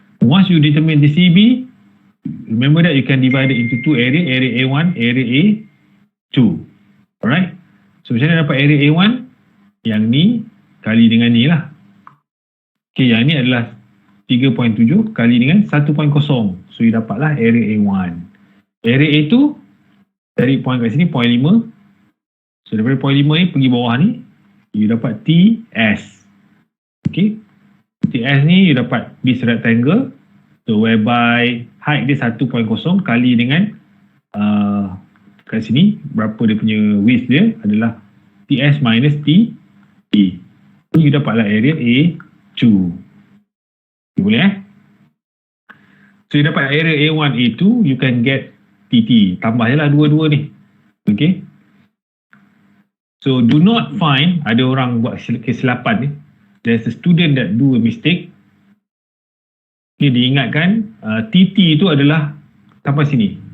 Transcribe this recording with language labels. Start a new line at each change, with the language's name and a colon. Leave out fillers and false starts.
English: Once you determine the CB, remember that you can divide it into two area, area A1, area A2. Alright? So
Malay: macam mana dapat area A1? Yang ni kali dengan ni lah. Okay, yang ni adalah 3.7 kali dengan 1.0. So you dapatlah area A1. Area A2, dari point kat sini, point 5. So daripada point 5 ni pergi bawah ni, you dapat TS. Okay. TS ni you dapat
English: this rectangle.
Malay: So whereby height dia 1.0 kali dengan kat sini, berapa dia punya width dia adalah TS minus T. So you dapatlah area A2. Boleh So you dapat area A1, A2,
English: you can get TT.
Malay: Tambah je lah dua-dua ni. Okay.
English: So do not find,
Malay: ada orang buat kesilapan ni.
English: There's a student that do a mistake.
Malay: Okay, diingatkan TT itu adalah sampai sini.